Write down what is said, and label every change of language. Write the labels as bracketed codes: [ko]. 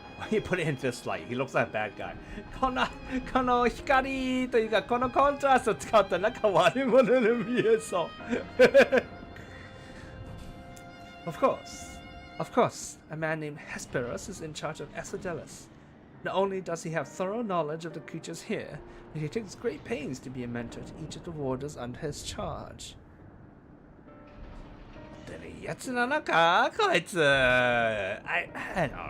[en] He put it in this light. He looks like a bad guy. [ja] この光というかこのコントラストを使ったなんか悪者に見えそう。 [en] Of course, a man named Hesperus is in charge of Asphodelos. Not only does he have thorough knowledge of the creatures here, but he takes great pains to be a mentor to each of the warders under his charge. [ja] やつなのかこいつ [en] I don't know.